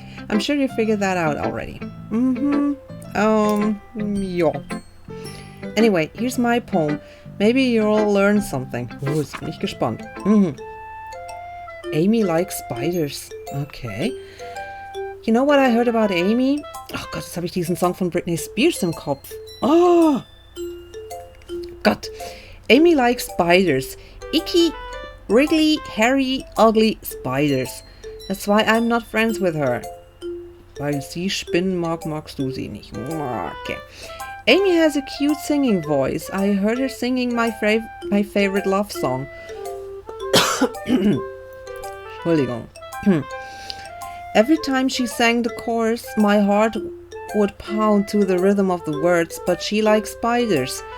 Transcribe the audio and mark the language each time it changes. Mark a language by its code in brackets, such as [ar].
[en] I'm sure you figured that out already. Yeah. Anyway, here's my poem. Maybe you'll learn something. [de] Jetzt bin ich gespannt. [en] Amy likes spiders. Okay. You know what I heard about Amy? [de] Oh Gott, jetzt habe ich diesen Song von Britney Spears im Kopf. Oh Gott. [en] Amy likes spiders. Icky, wriggly, hairy, ugly spiders. That's why I'm not friends with her. [de] Weil sie Spinnen mag, magst du sie nicht. [en] Okay. Amy has a cute singing voice. I heard her singing my favorite love song. [de] Entschuldigung. [en] Every time she sang the chorus, my heart would pound to the rhythm of the words, but she likes spiders.